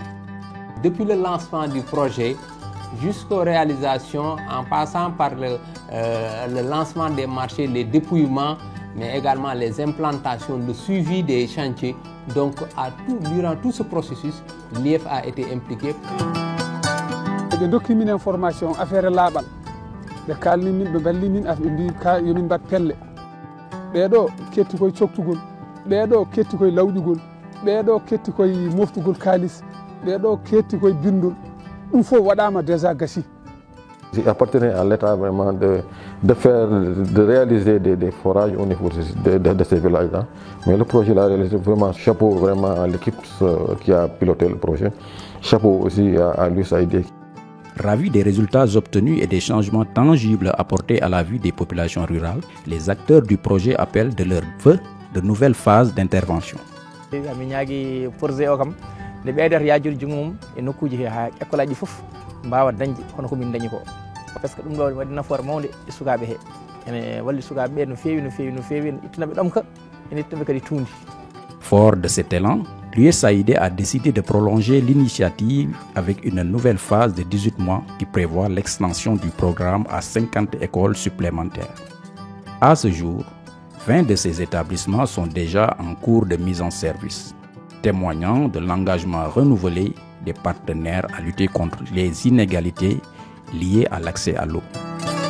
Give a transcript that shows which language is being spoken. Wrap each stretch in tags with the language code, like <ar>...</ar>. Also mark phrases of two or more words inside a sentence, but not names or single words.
<fr>Depuis le lancement du projet jusqu'aux réalisations, en passant par le lancement des marchés, les dépouillements, mais également les implantations, le suivi des chantiers. Donc, durant tout ce processus, l'IEF a été impliqué.</fr> <ff>Ɓe dokki min</ff> <fr>information affaire</fr> <ff>laaɓal ɓe kalni min ɓe balli min ɓe mbi yomin mbat pelle ɓeɗo ketti koye coktugol ɓeɗo ketti koye lawƴugol ɓeɗo ketti koye moftugol kalis ɓeɗo ketti koye bindol ɗum fof waɗama déjà gasi.</ff> <fr>Il appartenait à l'État vraiment de réaliser des forages au niveau de ces villages-là. Mais le projet l'a réalisé vraiment, chapeau vraiment à l'équipe qui a piloté le projet, chapeau aussi à l'USAID. Ravis des résultats obtenus et des changements tangibles apportés à la vie des populations rurales, les acteurs du projet appellent de leurs vœux de nouvelles phases d'intervention. Parce que</fr> <ff>ɗum ɗo waɗi nafoore mawde e sukaaɓe he ene walli sukaaɓe ɓe no feewi ene ittanaɓe ɗamka ene ittanaɓe kadi tuundi.</ff> <fr>Fort de cet élan, l'USAID a décidé de prolonger l'initiative avec une nouvelle phase de 18 mois qui prévoit l'extension du programme à 50 écoles supplémentaires. À ce jour, 20 de ces établissements sont déjà en cours de mise en service, témoignant de l'engagement renouvelé des partenaires à lutter contre les inégalités liées à l'accès à l'eau.</fr>